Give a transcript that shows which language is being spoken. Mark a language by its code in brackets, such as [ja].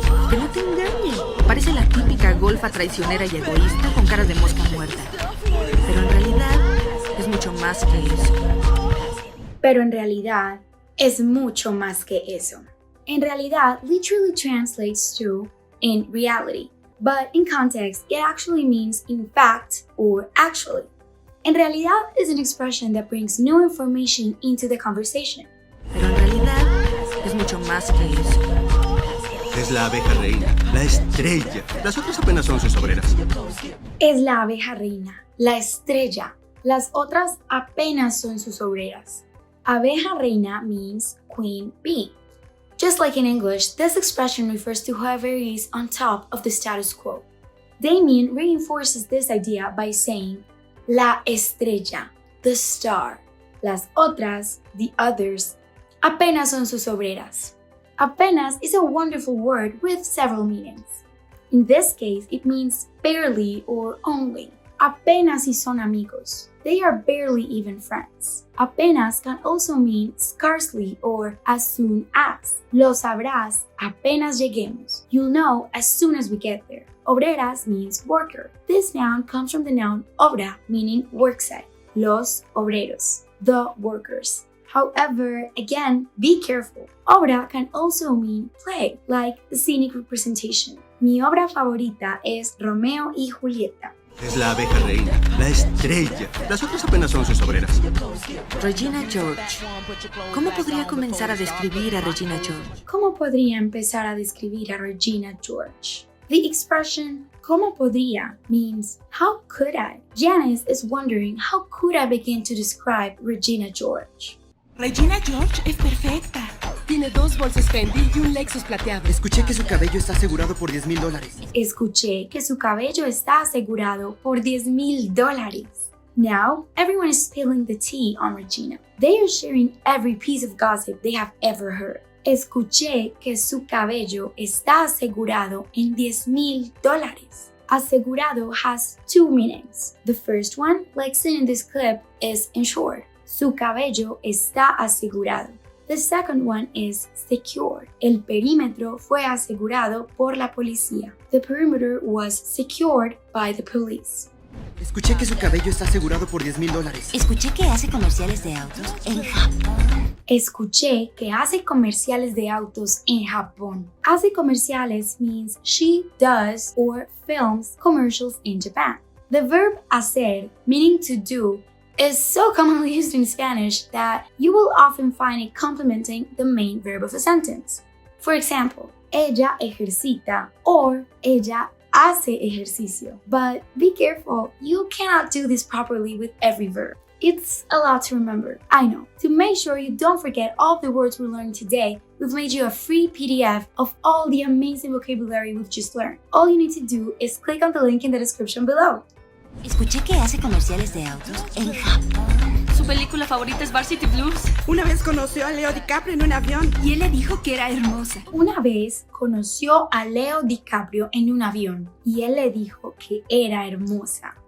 [es] Que no te engañe, parece la típica golfa traicionera y egoísta con caras de mosca muerta. Pero en realidad es mucho más que eso. Pero en realidad es mucho más que eso. En realidad [en] literally translates to in reality, but in context it actually means in fact or actually. En realidad is an expression that brings new information into the conversation. [es] Pero en realidad es mucho más que eso. Es la abeja reina, la estrella. Las otras apenas son sus obreras. Es la abeja reina, la estrella. Las otras apenas son sus obreras. [en] Abeja reina means queen bee. Just like in English, this expression refers to whoever is on top of the status quo. Damien reinforces this idea by saying, [es] la estrella, [en] the star. [es] Las otras, [en] the others, [es] apenas son sus obreras. [en] Apenas is a wonderful word with several meanings. In this case, it means barely or only. [es] Apenas si son amigos. [en] They are barely even friends. Apenas can also mean scarcely or as soon as. [es] Lo sabrás apenas lleguemos. [en] You'll know as soon as we get there. Obreras means worker. This noun comes from the noun obra, meaning worksite. [es] Los obreros, [en] the workers. However, again, be careful. Obra can also mean play, like the scenic representation. [es] Mi obra favorita es Romeo y Julieta. Es la abeja reina, la estrella. Las otras apenas son sus obreras. Regina George. ¿Cómo podría comenzar a describir a Regina George? ¿Cómo podría empezar a describir a Regina George? [en] The expression [es] ¿cómo podría [en] means how could I? Janice is wondering how could I begin to describe Regina George? [es] Regina George es perfecta. Tiene 2 bolsas Fendi y un Lexus plateado. Escuché que su cabello está asegurado por $10,000. Escuché que su cabello está asegurado por $10,000. [en] Now, everyone is spilling the tea on Regina. They are sharing every piece of gossip they have ever heard. [es] Escuché que su cabello está asegurado en $10,000. [en] Asegurado has 2 meanings. The first one, like seen in this clip, is insured. [es] Su cabello está asegurado. [en] The second one is secured. [es] El perímetro fue asegurado por la policía. [en] The perimeter was secured by the police. [es] Escuché que su cabello está asegurado por $10,000. Escuché que hace comerciales de autos en Japón. Escuché que hace comerciales de autos en Japón. Hace comerciales [en] means she does or films commercials in Japan. The verb hacer, meaning to do, is so commonly used in Spanish that you will often find it complementing the main verb of a sentence. For example, [es] ella ejercita [en] or [es] ella hace ejercicio. [en] But be careful, you cannot do this properly with every verb. It's a lot to remember, I know. To make sure you don't forget all the words we learned today, we've made you a free PDF of all the amazing vocabulary we've just learned. All you need to do is click on the link in the description below. [es] Escuché que hace comerciales de autos en Japón. Su película favorita es Varsity Blues. Una vez conoció a Leo DiCaprio en un avión. Y él le dijo que era hermosa. Una vez conoció a Leo DiCaprio en un avión y él le dijo que era hermosa.